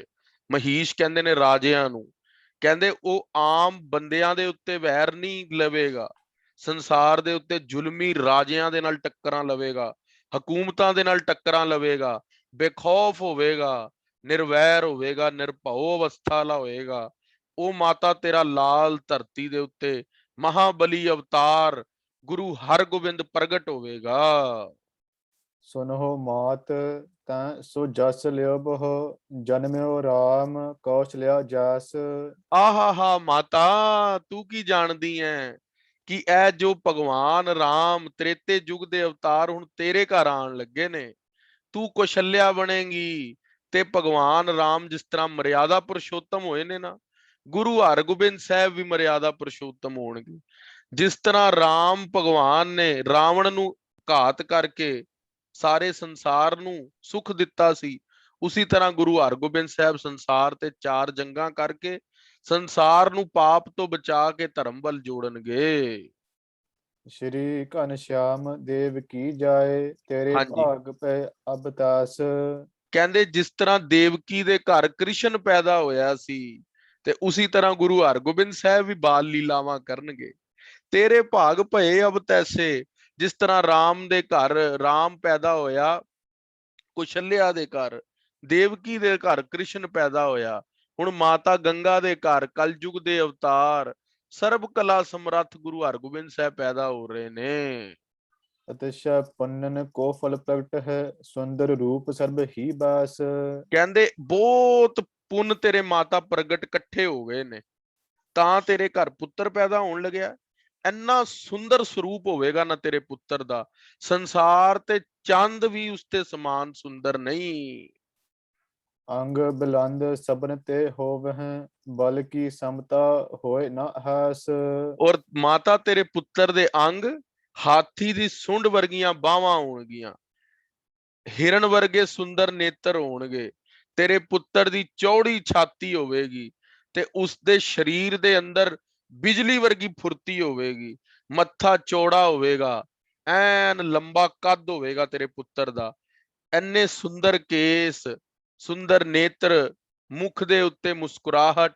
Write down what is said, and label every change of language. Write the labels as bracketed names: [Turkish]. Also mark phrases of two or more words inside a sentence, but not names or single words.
[Punjabi] ਮਹੀਸ਼ ਕਹਿੰਦੇ ਨੇ ਰਾਜਿਆਂ ਨੂੰ, ਕਹਿੰਦੇ ਉਹ ਆਮ ਬੰਦਿਆਂ ਦੇ ਉੱਤੇ ਵੈਰ ਨਹੀਂ ਲਵੇਗਾ, ਸੰਸਾਰ ਦੇ ਉੱਤੇ ਜ਼ੁਲਮੀ ਰਾਜਿਆਂ ਦੇ ਨਾਲ ਟੱਕਰਾਂ ਲਵੇਗਾ, ਹਕੂਮਤਾਂ ਦੇ ਨਾਲ ਟੱਕਰਾਂ ਲਵੇਗਾ, ਬੇਖੌਫ ਹੋਵੇਗਾ, ਨਿਰਵੈਰ ਹੋਵੇਗਾ, ਨਿਰਭਉ ਅਵਸਥਾ ਵਾਲਾ ਹੋਏਗਾ। ਉਹ ਮਾਤਾ ਤੇਰਾ ਲਾਲ ਧਰਤੀ ਦੇ ਉੱਤੇ ਮਹਾਬਲੀ ਅਵਤਾਰ ਗੁਰੂ ਹਰਗੋਬਿੰਦ ਪ੍ਰਗਟ ਹੋਵੇਗਾ। [Braj] सुनहो मात तैं सो जस लियो बह, जन्म्यो राम कौशल्या जैस। [Punjabi] ਆਹਾਹਾ ਮਾਤਾ, ਤੂੰ ਕੀ ਜਾਣਦੀ ਐ ਕਿ ਇਹ ਜੋ ਭਗਵਾਨ ਰਾਮ ਤ੍ਰੇਤੇ ਯੁੱਗ ਦੇ ਅਵਤਾਰ ਹੁਣ ਤੇਰੇ ਘਰ ਆਉਣ ਲੱਗੇ ਨੇ, ਤੂੰ ਕੌਸ਼ਲਿਆ ਬਣੇਗੀ। ਤੇ ਭਗਵਾਨ ਰਾਮ ਜਿਸ ਤਰ੍ਹਾਂ ਮਰਿਆਦਾ ਪੁਰਸ਼ੋਤਮ ਹੋਏ ਨੇ ਨਾ, ਗੁਰੂ ਹਰਗੋਬਿੰਦ ਸਾਹਿਬ ਵੀ ਮਰਿਆਦਾ ਪੁਰਸ਼ੋਤਮ ਹੋਣਗੇ। ਜਿਸ ਤਰ੍ਹਾਂ ਰਾਮ ਭਗਵਾਨ ਨੇ ਰਾਵਣ ਨੂੰ ਘਾਤ ਕਰਕੇ ਸਾਰੇ ਸੰਸਾਰ ਨੂੰ ਸੁਖ ਦਿੱਤਾ ਸੀ, ਉਸੇ ਤਰ੍ਹਾਂ ਗੁਰੂ ਹਰਗੋਬਿੰਦ ਸਾਹਿਬ ਸੰਸਾਰ ਤੇ 4 ਜੰਗਾਂ ਕਰਕੇ ਸੰਸਾਰ ਨੂੰ ਪਾਪ ਤੋਂ ਬਚਾ ਕੇ ਧਰਮ ਵੱਲ ਜੋੜਨਗੇ। [Braj] श्री घनश्याम देव की जाए, तेरे [Punjabi] ਹਾਂਜੀ, [Braj] भाग पे अब तास। [Punjabi] ਕਹਿੰਦੇ ਜਿਸ ਤਰ੍ਹਾਂ ਦੇਵਕੀ ਦੇ ਘਰ ਕ੍ਰਿਸ਼ਨ ਪੈਦਾ ਹੋਇਆ ਸੀ, ਤੇ ਉਸੇ ਤਰ੍ਹਾਂ ਗੁਰੂ ਹਰਗੋਬਿੰਦ ਸਾਹਿਬ ਵੀ ਬਾਲ ਲੀਲਾਵਾਂ ਕਰਨਗੇ। [Braj] ਤੇਰੇ ਭਾਗ ਭਏ ਅਬ ਤੈਸੇ, [Punjabi] ਜਿਸ ਤਰ੍ਹਾਂ ਰਾਮ ਦੇ ਘਰ ਰਾਮ ਪੈਦਾ ਹੋਇਆ, ਕੁਸ਼ਲਿਆ ਦੇ ਘਰ, ਦੇਵਕੀ ਦੇ ਘਰ ਕ੍ਰਿਸ਼ਨ ਪੈਦਾ ਹੋਇਆ, ਹੁਣ ਮਾਤਾ ਗੰਗਾ ਦੇ ਘਰ ਕਲਯੁਗ ਦੇ ਅਵਤਾਰ ਸਰਬ ਕਲਾ ਸਮਰੱਥ ਗੁਰੂ ਹਰਗੋਬਿੰਦ ਸਾਹਿਬ ਪੈਦਾ ਹੋ ਰਹੇ ਨੇ। [Braj] अतिशय पुण्यन को फल प्रगट है, सुंदर रूप सर्ब ही बास। [Punjabi] ਕਹਿੰਦੇ ਬਹੁਤ ਪੁੰਨ ਤੇਰੇ ਮਾਤਾ ਪ੍ਰਗਟ ਇਕੱਠੇ ਹੋ ਗਏ ਨੇ, ਤਾਂ ਤੇਰੇ ਘਰ ਪੁੱਤਰ ਪੈਦਾ ਹੋਣ ਲੱਗਿਆ। ਇੰਨਾ ਸੁੰਦਰ ਸਰੂਪ ਹੋਵੇਗਾ ਨਾ ਤੇਰੇ ਪੁੱਤਰ ਦਾ, ਸੰਸਾਰ ਤੇ ਚੰਦ ਵੀ ਉਸਤੇ ਸਮਾਨ ਸੁੰਦਰ ਨਹੀਂ। [Braj] अंग बुलंद सबन ते होवह, बल की समता होए न हास। [Punjabi] ਔਰ ਮਾਤਾ ਤੇਰੇ ਪੁੱਤਰ ਦੇ ਅੰਗ ਹਾਥੀ ਦੀ ਸੁੰਡ ਵਰਗੀਆਂ ਬਾਹਾਂ ਹੋਣਗੀਆਂ, ਹਿਰਨ ਵਰਗੇ ਸੁੰਦਰ ਨੇਤਰ ਹੋਣਗੇ, ਤੇਰੇ ਪੁੱਤਰ ਦੀ ਚੌੜੀ ਛਾਤੀ ਹੋਵੇਗੀ, ਤੇ ਉਸਦੇ ਸਰੀਰ ਦੇ ਅੰਦਰ ਬਿਜਲੀ ਵਰਗੀ ਫੁਰਤੀ ਹੋਵੇਗੀ, ਮੱਥਾ ਚੌੜਾ ਹੋਵੇਗਾ, ਐਨ ਲੰਬਾ ਕੱਦ ਹੋਵੇਗਾ ਤੇਰੇ ਪੁੱਤਰ ਦਾ, ਇੰਨੇ ਸੁੰਦਰ ਕੇਸ, ਸੁੰਦਰ ਨੇਤਰ, ਮੁਖ ਦੇ ਉੱਤੇ ਮੁਸਕਰਾਹਟ।